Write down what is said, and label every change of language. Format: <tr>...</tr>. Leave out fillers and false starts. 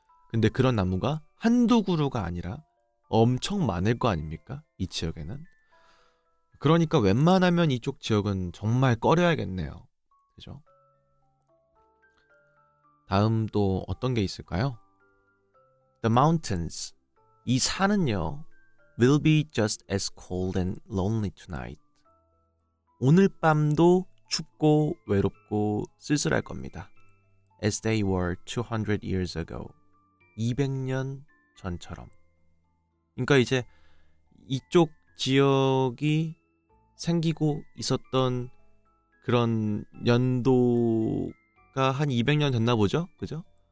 <ko>근데 그런 나무가 한두 그루가 아니라 엄청 많을 거 아닙니까? 이 지역에는. 그러니까 웬만하면 이쪽 지역은 정말 꺼려야겠네요. 그죠? 다음 또 어떤 게 있을까요?</ko> <en>The mountains.</en> <ko>이 산은요,</ko> <en>will be just as cold and lonely tonight.</en> <ko>오늘 밤도 춥고 외롭고 쓸쓸할 겁니다.</ko> <en>As they were 200 years ago.</en> <ko>200년 전처럼. 그러니까 이제 이쪽 지역이 생기고 있었던 그런 연도가 한 200년 됐나 보죠? 그죠?</ko>